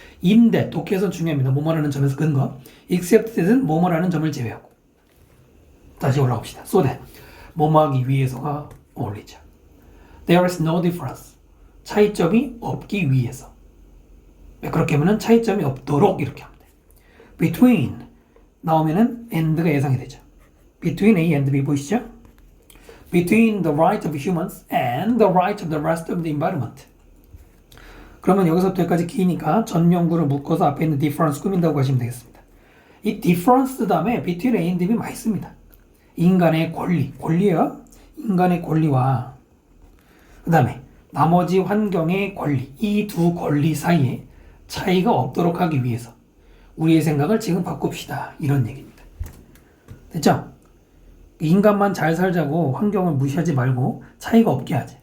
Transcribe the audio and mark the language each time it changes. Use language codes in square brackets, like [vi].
[ko] in that 독해에서 중요합니다. 뭐뭐라는 점에서 근거. except that은 뭐뭐라는 점을 제외하고. 다시 올라갑시다. so that 뭐뭐하기 위해서가 어울리죠. [en] There is no difference. [ko] 차이점이 없기 위해서. 그렇게 하면은 차이점이 없도록 이렇게 하면 돼요. Between 나오면은 and가 예상이 되죠. [en] Between A and B [ko] 보이시죠? [en] Between the right of humans and the right of the rest of the environment. [ko] 그러면 여기서부터 여기까지 기니까 전명구를 묶어서 앞에 있는 difference 꾸민다고 하시면 되겠습니다. 이 difference 다음에 [en] between A and B [ko] 많이 씁니다. 인간의 권리예요. 인간의 권리와 그 다음에 나머지 환경의 권리, 이 두 권리 사이에 차이가 없도록 하기 위해서 우리의 생각을 지금 바꿉시다. 이런 얘기입니다. 됐죠? 인간만 잘 살자고 환경을 무시하지 말고 차이가 없게 하지.